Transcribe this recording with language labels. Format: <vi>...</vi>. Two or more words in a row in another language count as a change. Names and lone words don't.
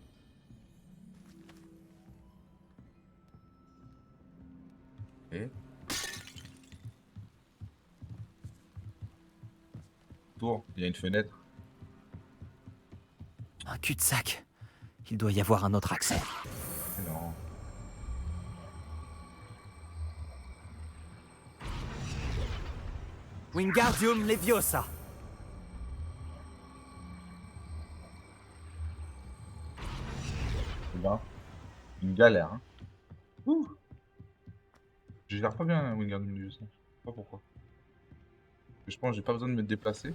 <fr>Et tour, il y a une fenêtre. Un cul-de-sac. Il doit y avoir un autre accès. Non. Wingardium Leviosa. Eh ben, une galère, hein. Ouh. Je gère pas bien Wingardium Leviosa. Je sais pas pourquoi. Je pense que j'ai pas besoin de me déplacer.</fr>